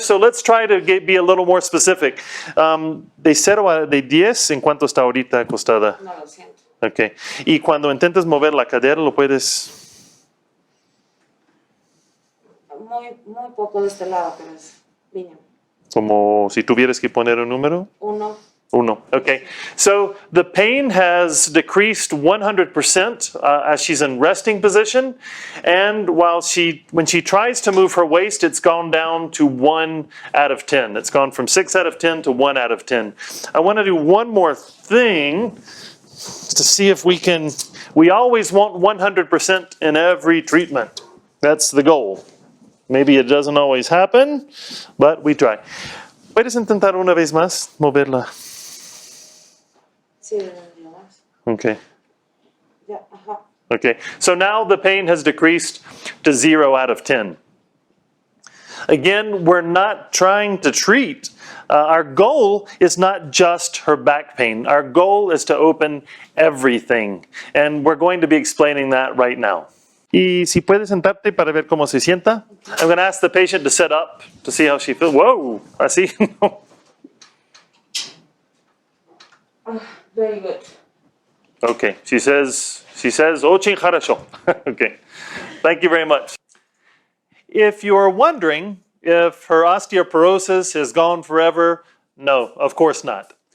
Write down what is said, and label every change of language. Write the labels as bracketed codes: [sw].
[en] So let's try to be a little more specific. [es] De 0 a de 10, ¿en cuánto está ahorita acostada? No lo siento. Okay. Y cuando intentes mover la cadera, ¿lo puedes...? Muy poco de este lado, pero es mínimo. Como si tuvieras que poner un número? 1. 1. Okay. [en] So the pain has decreased 100% as she's in resting position. And when she tries to move her waist, it's gone down to 1 out of 10. It's gone from 6 out of 10 to 1 out of 10. I want to do one more thing to see if we always want 100% in every treatment. That's the goal. Maybe it doesn't always happen, but we try. [es] ¿Puedes intentar una vez más moverla? Sí, no más. Okay. Ya, ajá. Okay. [en] So now the pain has decreased to 0 out of 10. Again, we're not trying to treat. Our goal is not just her back pain. Our goal is to open everything. And we're going to be explaining that right now. [es] Y si puedes sentarte para ver cómo se sienta. [en] I'm going to ask the patient to sit up to see how she feels. [es] Whoa, así. [en] Very good. Okay, she says, [ru] очень хорошо. [en] Okay, thank you very much. If you're wondering if her osteoporosis is gone forever, no, of course not.